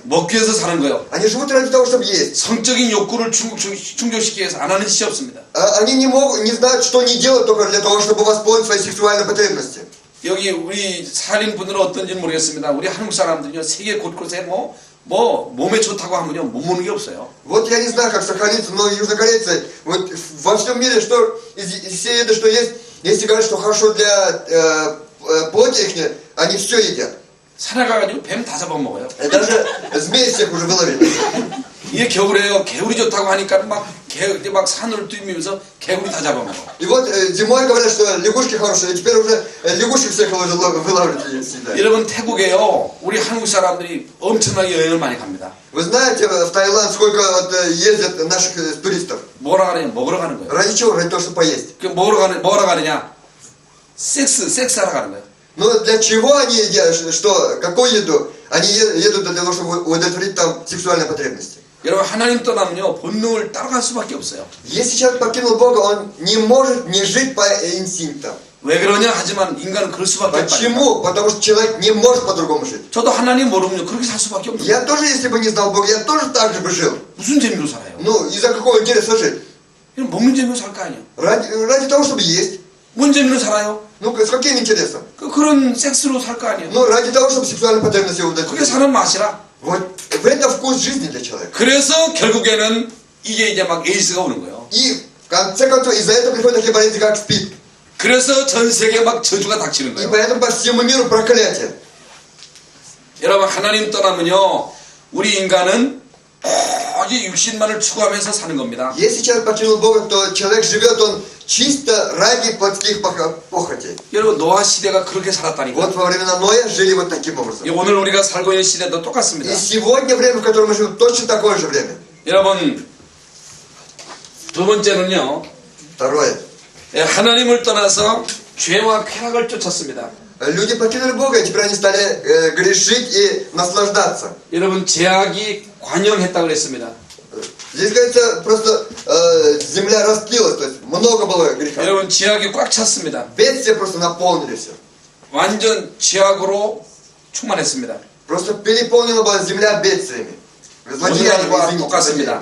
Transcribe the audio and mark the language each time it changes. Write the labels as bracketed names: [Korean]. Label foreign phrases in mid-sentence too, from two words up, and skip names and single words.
[Korean] 먹기 위해서 사는 거예요. [Russian] Они живут ради того, чтобы есть. [Korean] 성적인 욕구를 충족시키기 위해서 안 하는 짓이 없습니다. [Russian] Они не знают, что они делают только для того, чтобы восполнить свои сексуальные потребности. [Korean] 여기 우리 살인분들은 어떤지는 모르겠습니다. 우리 한국 사람들은요, 세계 곳곳에 몸에 좋다고 하면요, 못 먹는 게 없어요. [Russian] Вот я не знаю, как сохраниться, но южнокорейцы, вот во всем мире, что из всей еды, что есть, если говорят, что хорошо для плоти их, они все едят. [Korean] 산에 가가지고 뱀 다 잡아먹어요. [Russian] И даже змей всех уже выловили. [Korean] 이게 겨울에요. 개구리 좋다고 하니까 막 산을 뛰면서 개구리 다 잡아먹어. [Russian] И вот зимой говорят, что лягушки хорошие, и теперь уже лягушек всех вылавливают и съедают. [Korean] 여러분, 태국에요, 우리 한국 사람들이 엄청나게 여행을 많이 갑니다. [Russian] Вы знаете, в Таиланд сколько вот ездят наших туристов? [Korean] 뭐라 가느냐? 먹으러 가는 거예요. [Russian] Ради чего? Ради того, чтобы поесть. [Korean] 그 뭐라 가느냐? 섹스하러 가는 거예요. [Russian] Но для чего они едят? Что? Какую еду? Они едут для того, чтобы удовлетворить там сексуальные потребности. [Korean] 여러분, 하나님 떠나면요, 본능을 따라갈 수밖에 없어요. [Russian] Если человек покинул Бога, он не может не жить по инстинктам. [Korean] 왜 그러냐 하지만 인간은 그럴 수밖에 없어요. [Russian] Почему? Потому что человек не может по-другому жить. [Korean] 저도 하나님 모르면요, 그렇게 살 수밖에 없어요. [Russian] Я тоже, если бы не знал Бога, я тоже так же бы жил. [Korean] 무슨 재미로 살아요? [Russian] Ну, из-за какого интереса жить? [Korean] 그냥 먹는 재미로 살 거 아니에요. [Russian] Ради того, чтобы есть. [Korean] 뭔 재미로 살아요? [Russian] Ну, с каким интересом? [Korean] 그런 섹스로 살 거 아니에요. [Russian] Ну, ради того, чтобы сексуальные потребности [Korean] 그게 [Russian] удовлетворить. [Korean] 사는 맛이라. [Russian] Вот в этом вкус жизни для человека. [Korean] 그래서 결국에는 이게 이제 막 에이스가 오는 거예요. [Russian] И в конце концов, из-за этого приходят такие болезни, как СПИД. [Korean] 그래서 전 세계에 막 저주가 닥치는 [Russian] И [Korean] 거예요. [Russian] поэтому по всему миру проклятие. [Korean] 여러분, 하나님 떠나면요, 우리 인간은 오직 육신만을 추구하면서 사는 겁니다. [Russian] Если человек покинул Бога, то человек живет он чисто ради плотских похотей. [Korean] 여러분, 노아 시대가 그렇게 살았다니까. [Russian] Вот во времена Ноя жили вот таким образом. [Korean] 오늘 우리가 살고 있는 시대도 똑같습니다. [Russian] И сегодня время, в котором мы живем, точно такое же время. [Korean] 여러분, 두 번째는요, [Russian] Второе. [Korean] 하나님을 떠나서 죄와 쾌락을 쫓았습니다. [Russian] Люди покинули Бога, и теперь они стали грешить и наслаждаться. [Korean] 여러분, 죄악이 관영했다고 그랬습니다. [Russian] Здесь говорится, просто земля растлилась, то есть много было греха. [Korean] 여러분, 죄악이 꽉 찼습니다. [Russian] Бедствия просто наполнили все. [Korean] 완전 죄악으로 충만했습니다. [Russian] Просто переполнена была земля бедствиями. Злодеяниями, [Korean] 오늘날과 [Russian] извините. [Korean] 똑같습니다.